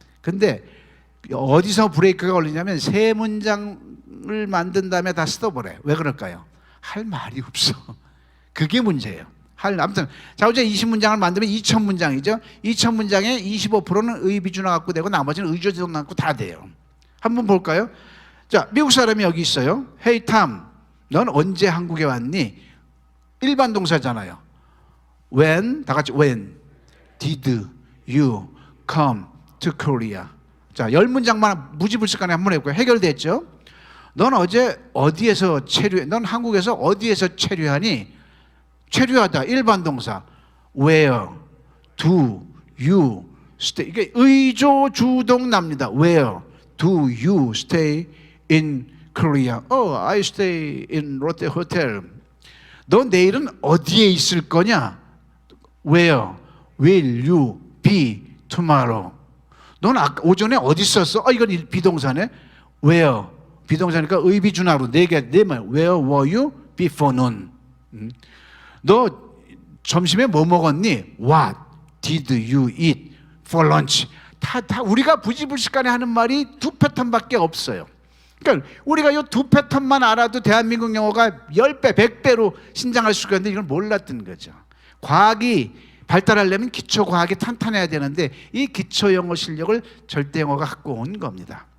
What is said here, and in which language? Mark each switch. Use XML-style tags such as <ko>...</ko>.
<ko>근데 어디서 브레이크가 걸리냐면 3문장을 만든 다음에 다 스톱을 해. 왜 그럴까요? 할 말이 없어. 그게 문제예요. 아무튼 자, 어제 20문장을 만들면 2,000문장이죠. 2,000문장에 25%는 의비준어 갖고 되고 나머지는 의조지동 갖고 다 돼요. 한번 볼까요? 자, 미국 사람이 여기 있어요.</ko> <en>Hey Tom,</en> <ko>넌 언제 한국에 왔니? 일반 동사잖아요.</ko> <en>When,</en> <ko>다 같이</ko> <en>when did you come to Korea?</en> <ko>자, 10문장만 무지불식간에 한번 해볼까요? 해결됐죠? 넌 어제 어디에서 체류해? 넌 한국에서 어디에서 체류하니? 체류하다, 일반 동사.</ko> <en>Where do you stay?</en> <ko>이게 의조주동납니다.</ko> <en>Where do you stay in Korea? Oh, I stay in Lotte Hotel.</en> <ko>너 내일은 어디에 있을 거냐?</ko> <en>Where will you be tomorrow?</en> <ko>넌 오전에 어디 있었어? 이건 비동사네. Where 비동사니까 의비준하로 네 말.</ko> <en>Where were you before noon?</en> <ko>너 점심에 뭐 먹었니?</ko> <en>What did you eat for lunch?</en> <ko>다 우리가 부지불식간에 하는 말이 두 패턴밖에 없어요. 그러니까 우리가 이 두 패턴만 알아도 대한민국 영어가 10배, 100배로 신장할 수가 있는데 이걸 몰랐던 거죠. 과학이 발달하려면 기초 과학이 탄탄해야 되는데 이 기초 영어 실력을 절대 영어가 갖고 온 겁니다.</ko>